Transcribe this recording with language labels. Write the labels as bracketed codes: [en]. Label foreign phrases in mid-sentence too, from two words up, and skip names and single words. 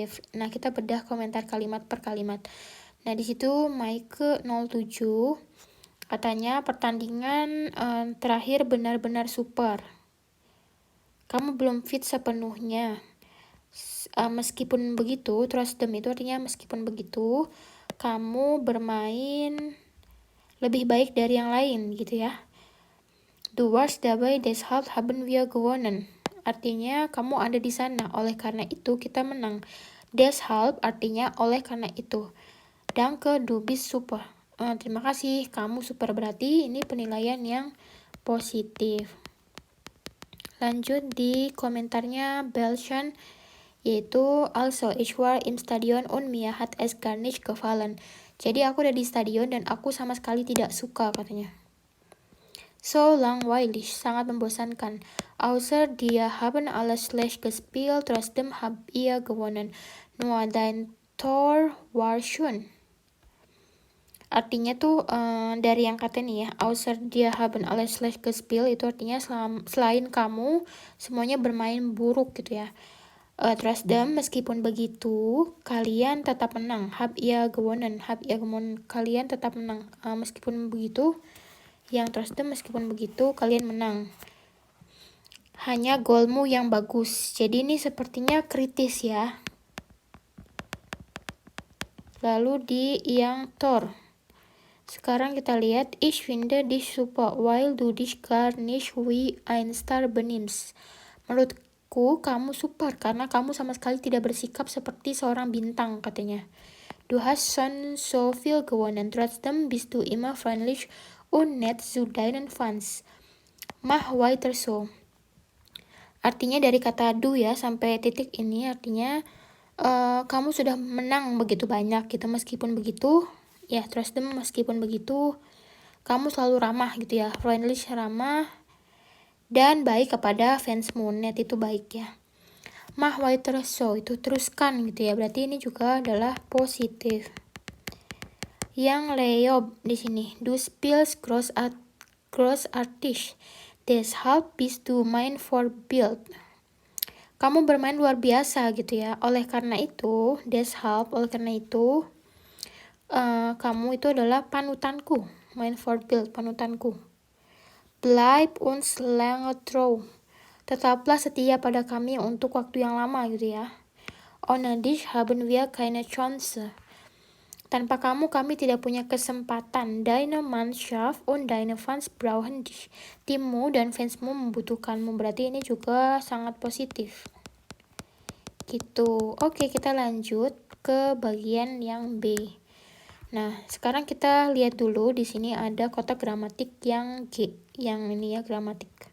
[id] Nah, kita bedah komentar kalimat per kalimat. Nah, di situ Maike 07 katanya pertandingan terakhir benar-benar super. Kamu belum fit sepenuhnya. Meskipun begitu, Trotzdem itu artinya meskipun begitu, kamu bermain lebih baik dari yang lain gitu ya. [de] Du warst dabei, deshalb haben wir gewonnen. [id] Artinya kamu ada di sana, oleh karena itu kita menang. Deshalb artinya oleh karena itu. [de] Danke, du bist super. [id] Terima kasih, kamu super, berarti ini penilaian yang positif. Lanjut di komentarnya Belschen, yaitu [de] also ich war im Stadion und mir hat es gar nicht gefallen. [id] Jadi aku ada di stadion dan aku sama sekali tidak suka katanya. [de] So langweilig, [id] sangat membosankan. [de] Außer dir haben alles schlecht gespielt, trotzdem habt ihr gewonnen. Nur dein Tor war schön. [id] Artinya tuh dari yang kata nih ya, [de] außer dir haben alles schlecht gespielt, [id] itu artinya selain kamu semuanya bermain buruk gitu ya. Trotzdem, meskipun begitu, kalian tetap menang. [de] Hab ihr gewonnen, [id] kalian tetap menang. Meskipun begitu, yang Trotzdem meskipun begitu, kalian menang. Hanya golmu yang bagus. Jadi ini sepertinya kritis ya. Lalu di yang Tor. Sekarang kita lihat, [de] ich finde dich super, weil du dich gar nicht wie ein Star benimmst. [id] Menurutku, kamu super karena kamu sama sekali tidak bersikap seperti seorang bintang, katanya. [de] Du hast schon so viel gewonnen, trotzdem bist du immer freundlich und nett zu deinen Fans. Mach weiter so. [id] Artinya dari kata du ya sampai titik ini artinya kamu sudah menang begitu banyak gitu. Meskipun begitu, ya trotzdem meskipun begitu, kamu selalu ramah gitu ya, freundlich, ramah, dan baik kepada fansmu. Net itu baik ya. Mach weiter so, itu teruskan gitu ya, berarti ini juga adalah positif. Yang Leob di sini, [de] du spielst großartig, deshalb bist du mein Vorbild. [id] Kamu bermain luar biasa gitu ya, oleh karena itu, deshalb, oleh karena itu, kamu itu adalah panutanku, [de] mein Vorbild, [id] panutanku. [de] Bleib uns lange treu, [id] tetaplah setia pada kami untuk waktu yang lama gitu ya. [de] Ohne dich haben wir keine Chance. [id] Tanpa kamu kami tidak punya kesempatan. [de] Deine Mannschaft und deine Fans brauchen dich. [id] Timmu dan fansmu membutuhkanmu. Berarti ini juga sangat positif. Gitu. Oke, kita lanjut ke bagian yang B. Nah, sekarang kita lihat dulu di sini ada kotak gramatik yang G. Yang ini ya, gramatik.